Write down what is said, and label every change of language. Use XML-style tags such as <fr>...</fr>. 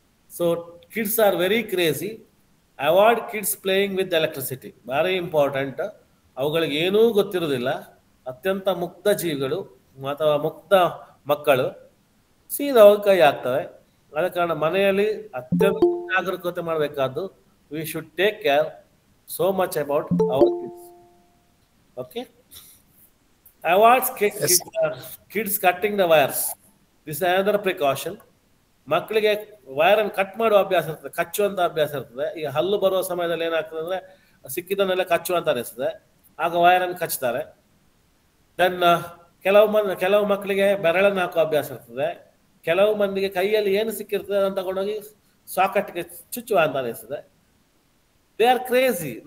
<en>So kids are very crazy. Avoid kids playing with electricity,</en> <kn>ಭಾರಿ important. ಅವುಗಳಿಗೆ ಏನೂ ಗೊತ್ತಿರೋದಿಲ್ಲ, ಅತ್ಯಂತ ಮುಗ್ಧ ಜೀವಿಗಳು ಅಥವಾ ಮುಗ್ಧ ಮಕ್ಕಳು ಸೀದಾ ಹೋಗಿ ಕೈ ಹಾಕ್ತವೆ. ಆದ ಕಾರಣ ಮನೆಯಲ್ಲಿ ಅತ್ಯಂತ ಜಾಗರೂಕತೆ ಮಾಡಬೇಕಾದ್ದು.</kn> <en>We should take care so much about our kids. Okay, avoid kids cutting the wires. This is another precaution.</en> <kn>ಮಕ್ಕಳಿಗೆ ವೈರನ್ನು ಕಟ್ ಮಾಡುವ ಅಭ್ಯಾಸ ಇರ್ತದೆ, ಕಚ್ಚುವಂತ ಅಭ್ಯಾಸ ಇರ್ತದೆ. ಈಗ ಹಲ್ಲು ಬರುವ ಸಮಯದಲ್ಲಿ ಏನಾಗ್ತದೆ ಅಂದ್ರೆ, ಸಿಕ್ಕಿದನ್ನೆಲ್ಲ ಕಚ್ಚುವಂತ ಅನಿಸ್ತದೆ, ಆಗ ವೈರನ್ನು ಕಚ್ತಾರೆ. ದೆನ್ ಕೆಲವು ಮಕ್ಕಳಿಗೆ ಬೆರಳನ್ನು ಹಾಕುವ ಅಭ್ಯಾಸ ಇರ್ತದೆ. ಕೆಲವು ಮಂದಿಗೆ ಕೈಯಲ್ಲಿ ಏನು ಸಿಕ್ಕಿರ್ತದೆ ಅದನ್ನು ತಗೊಂಡೋಗಿ ಸಾಕೆಟ್ಗೆ ಚುಚ್ಚುವ ಅಂತ ಅನಿಸ್ತದೆ.</kn> <en>They are crazy.</en>